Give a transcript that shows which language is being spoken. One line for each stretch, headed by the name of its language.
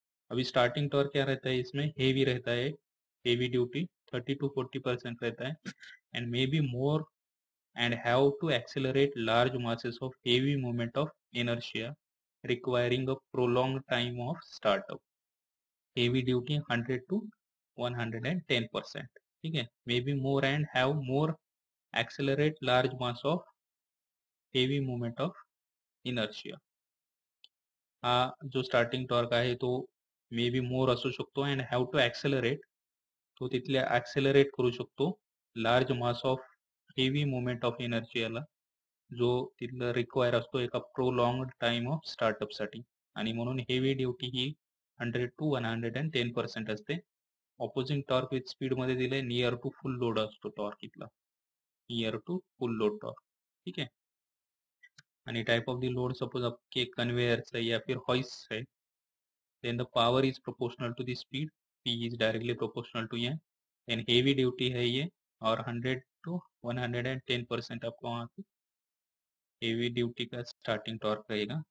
Hindi: अभी starting torque क्या रहता है इसमें, हेवी रहता है, हेवी ड्यूटी 30 to 40% रहता है, and may be more
English: and have to accelerate large masses of heavy moment of inertia requiring a prolonged time of startup. Heavy duty 100 to 110%.
Hindi: ठीक है,
English: Maybe more and have more accelerate large mass of heavy moment of inertia.
Marathi: हा जो starting torque आहे तो may be more असू शकतो and have to ॲक्सेलरेट, तो तिथले ॲक्सेलरेट करू शकतो large mass of heavy moment of एनर्जीला, जो तिथलं रिक्वायर असतो एका प्रोलॉंग टाइम ऑफ स्टार्टअपसाठी, आणि म्हणून हेवी ड्युटी ही 100 to 110% असते. ऑपोजिंग टॉर्क विथ स्पीडमध्ये दिले नियर टू फुल लोड असतो टॉर्क इथला, near to full load torque. ठीक आहे,
Hindi: आणि type of the load suppose आपके कन्वेयर्स है या फिर हॉइस्ट है,
English: then the power is proportional to the speed,
Hindi: P is directly proportional to ये, and heavy duty है ये, और 100 to 110% आपको वहाँ पे हेवी ड्यूटी का स्टार्टिंग टॉर्क रहेगा.